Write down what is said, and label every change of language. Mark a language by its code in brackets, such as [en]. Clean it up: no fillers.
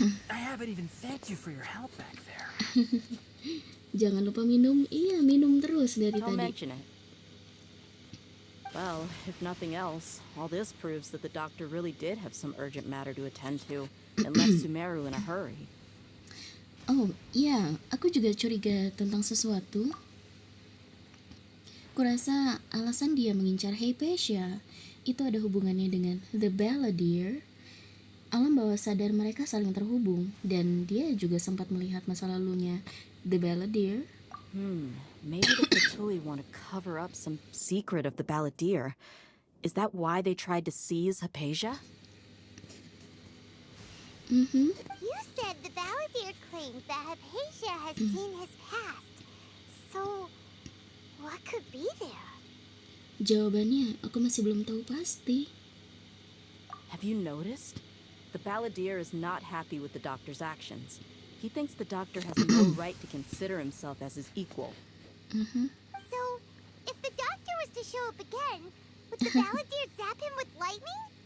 [en] I haven't even thanked you for your help back there. [id] Jangan lupa minum. Iya, minum terus dari [en] Don't [id] tadi. [en] mention it. Well, if nothing else, all this proves that the doctor really did have some urgent matter to attend to and left Sumeru in a hurry. [id] Oh, iya, aku juga curiga tentang sesuatu. Kurasa alasan dia mengincar Hypatia itu ada hubungannya dengan The Balladeer. Alam bawah sadar mereka saling terhubung, dan dia juga sempat melihat masa lalunya The Balladeer. [en] Maybe the Fatui want to cover up some secret of the Balladeer. Is that why they tried to seize Hypatia? You said the balladeer claimed that Hypatia has seen his past. So, what could be there? [id] Jawabannya aku masih belum tahu pasti. [en] Have you noticed? The Balladeer is not happy with the doctor's actions. He thinks the doctor has no right to consider himself as his equal. So, if the doctor was to show up again, would the balladeer zap him with lightning?